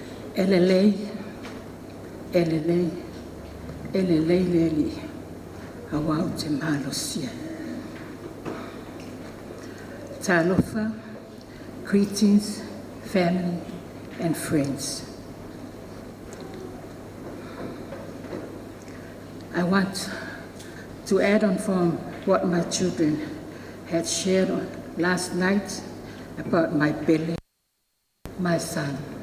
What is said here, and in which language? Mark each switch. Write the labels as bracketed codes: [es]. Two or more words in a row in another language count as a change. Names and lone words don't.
[sm] Elelei, elelei, elelei leli, awau te malosia. Talofa, [en] greetings, family and friends. I want to add on from what my children had shared last night about my belly, my son.